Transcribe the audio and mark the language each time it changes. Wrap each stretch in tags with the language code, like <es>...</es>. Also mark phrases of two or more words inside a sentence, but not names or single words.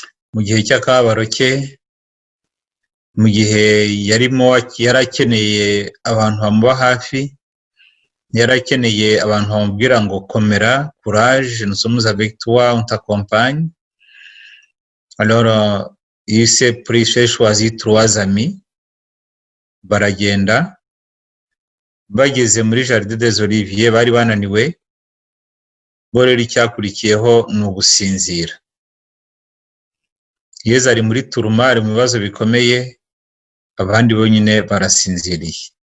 <rw>mu gihe cy'akababaro ke, mu gihe yarakeneye abantu bamuba hafi, yarakeneye abantu bamubwira ngo komera,</rw> <fr>courage, nous sommes avec toi, on t'accompagne. Alors il s'est pris, j'ai choisi 3 amis,</fr> <rw>baragenda, bageze muri Jardin des Oliviers bari bananiwe, bo rero icyakurikiyeho ni ugusinzira. Yezu ari muri turuma, ari mu bibazo bikomeye, abandi bonyine barasinziriye.</rw>